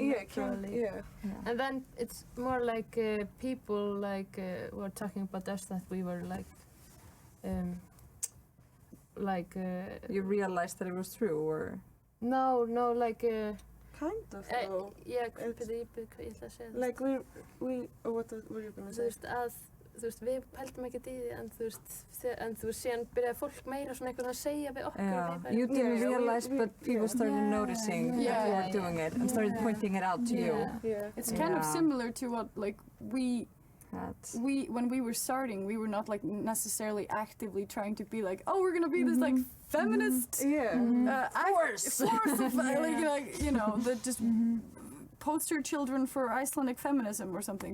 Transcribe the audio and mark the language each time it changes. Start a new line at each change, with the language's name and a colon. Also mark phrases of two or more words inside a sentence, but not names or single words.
English: came, naturally. And then it's more like people like were talking about us that we were like You realized that it was true, or? no like kind of though. yeah,
Icelandic: hvað ég ætla að segja
English: Like we what were you gonna
Icelandic: þú
English: say?
Icelandic: veist að þú veist við pældum ekkert í því en þú veist síðan byrjaði fólk meira svona einhvern að segja við okkur
English: Yeah, you didn't realize, but people started noticing that you were doing it and started pointing it out to you. It's kind of similar to what like we when we were starting, we were not like necessarily actively trying to be like, oh, we're gonna be this like feminist force of like you know the just poster children for Icelandic feminism or something.